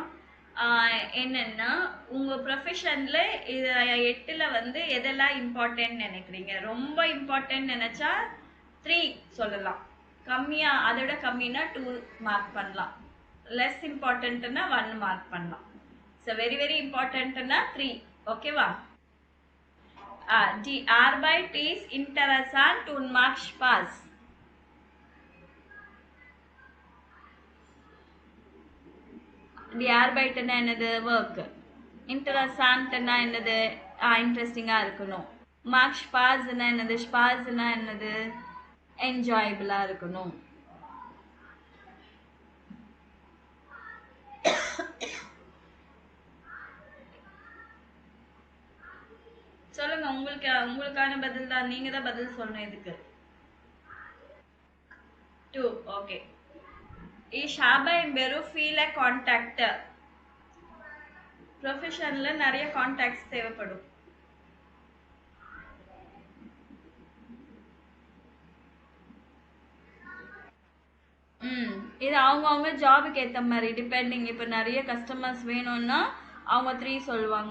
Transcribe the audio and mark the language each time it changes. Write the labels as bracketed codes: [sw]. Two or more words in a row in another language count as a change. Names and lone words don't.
[ta] என்னன்னா, உங்கள் ப்ரொஃபஷனில் இது 8ல் வந்து எதெல்லாம் இம்பார்ட்டன்ட் நினைக்கிறீங்க? ரொம்ப இம்பார்ட்டன்ட் நினச்சா 3 சொல்லலாம். கம்மியாக, அதோட கம்மினா 2 மார்க் பண்ணலாம். [en] less important [ta] 1 மார்க் பண்ணலாம். ஸோ [en] very very important [ta] 3. ஓகேவா? [de] Die Arbeit ist interessant und macht Spaß. Die Arbeitனா [ta] என்னது? ஒர்க். இன்ட்ரெஸ்டான்ட்னா என்னது? இன்ட்ரெஸ்டிங்காக இருக்கணும். [de] macht Spaß [ta] என்னது? ஸ்பாஸ்னா என்னது? என்ஜாயபிளாக இருக்கணும். சொல்லுங்க, உங்களுக்கான பதில் தான். நீங்க தான் பதில் சொல்லணும் இதுக்கு. 2. ஓகே. [de] Ich habe im Beruf viele Kontakte. [ta] ப்ரொஃபஷன்ல நிறைய கான்டாக்ட்ஸ் தேவைப்படும். இது அவங்க ஜாபுக்கு ஏற்ற மாதிரி டிபெண்டிங். இப்போ நிறைய கஸ்டமர்ஸ் வேணும்னா அவங்க 3 சொல்லுவாங்க.